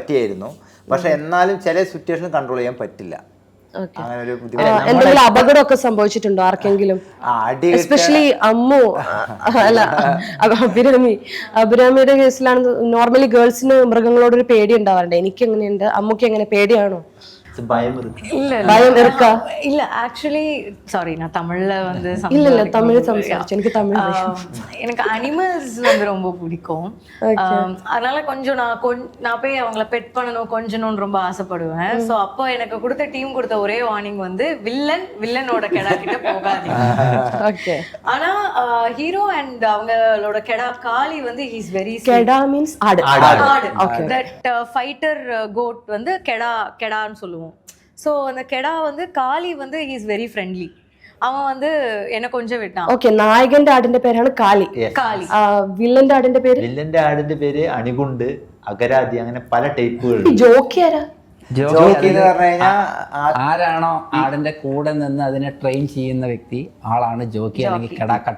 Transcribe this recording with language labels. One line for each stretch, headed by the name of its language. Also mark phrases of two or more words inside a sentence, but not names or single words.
Malayalam: പക്ഷെ എന്നാലും ചില
English: situation control
Malayalam: ചെയ്യാൻ പറ്റില്ല. അങ്ങനെ ഒരു എന്തെങ്കിലും അപകടമൊക്കെ സംഭവിച്ചിട്ടുണ്ടോ ആർക്കെങ്കിലും? അടി എസ്പെഷ്യലി അമ്മു അല്ല അഭിരാമിയുടെ കേസിലാണ്
English: normally girls
Malayalam: മൃഗങ്ങളോടൊരു പേടി ഉണ്ടാവാറുണ്ട്. എനിക്ക് എങ്ങനെയുണ്ട്, അമ്മുക്ക് എങ്ങനെ പേടിയാണോ?
Tamil: பயம் பயம் இருக்கா? இல்ல
English: actually sorry
Tamil: நான் தமிழ்ல வந்து இல்ல தமிழ் சம்சாரிச்சு எனக்கு தமிழ் எனக்கு அனிமல்ஸ் வந்து ரொம்ப பிடிக்கும். அதனால கொஞ்சம் நான் போய் அவங்கள பெட் பண்ணணும் கொஞ்சணும்னு ரொம்ப ஆசைப்படுவேன். ஸோ அப்போ எனக்கு கொடுத்த டீம் கொடுத்த ஒரே வார்னிங் வந்து வில்லனோட கெடா கிட்ட போகாதீங்க. ஓகே. ஆனா
English: hero and
Tamil: அவங்களோட கெடா காளி வந்து
English: he is very
Tamil: கெடா மீன்ஸ் ஆடு.
English: that fighter goat
Tamil: வந்து கெடான்னு சொல்லுவோம். ஸோ அந்த கெடா வந்து காளி வந்து
English: he is very friendly.
Tamil: அவன் வந்து என்ன கொஞ்சம் விட்டான்.
Malayalam: ഓക്കെ. നായകന്റെ ആടിന്റെ പേരാണ് കാളി. കാളി. വില്ലന്റെ ആടിന്റെ പേര്? വില്ലന്റെ ആടിന്റെ പേര് അണികുണ്ട്, അകരാതി, അങ്ങനെ പല ടൈപ്പുകൾ. ജോക്കി ആരാ? ജോക്കി എന്ന് പറഞ്ഞു കഴിഞ്ഞാൽ ആരാണോ ആടിന്റെ കൂടെ നിന്ന് അതിനെ ട്രെയിൻ ചെയ്യുന്ന വ്യക്തി ആളാണ് ജോക്കി അല്ലെങ്കിൽ കെടാക്കട്ട.